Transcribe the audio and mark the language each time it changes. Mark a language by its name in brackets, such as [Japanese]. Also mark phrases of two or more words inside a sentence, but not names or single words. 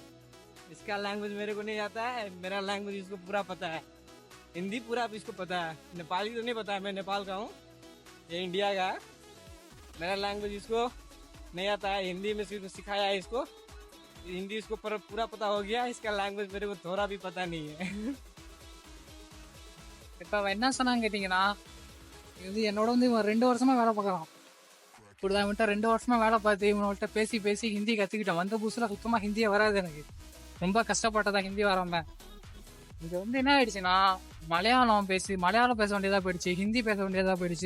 [Hindi] इसका लैंग्वेज मेरे को नहीं आता है, मेरा लैंग्वेज इसको पूरा पता है। हिंदी पूरा इसको पता है, नेपाली तो नहीं पता है। मैं नेपाल का हूँ, ये इंडिया का है। मेरा लैंग्वेज इसको नहीं आता है, हिंदी में सिखाया है इसको। हिंदी इसको पूरा पता हो गया, इसका लैंग्वेज मेरे को थोड़ा भी पता नहीं है। [Tamil] இப்போ அவன் என்ன சொன்னான்னு கேட்டிங்கன்னா, இது என்னோட இவன் 2 வருஷமா வேலை பார்க்குறான். இப்படிதான் இவன்கிட்ட 2 வருஷமா வேலை பார்த்து இவன்கிட்ட பேசி பேசி ஹிந்தி கற்றுக்கிட்டான். வந்த புதுசில் சுத்தமாக ஹிந்தியே வராது எனக்கு. ரொம்ப கஷ்டப்பட்டதான் ஹிந்தி வராம. இது என்ன ஆயிடுச்சுன்னா, மலையாளம் பேச வேண்டியதாக போயிடுச்சு, ஹிந்தி பேச வேண்டியதாக போயிடுச்சு.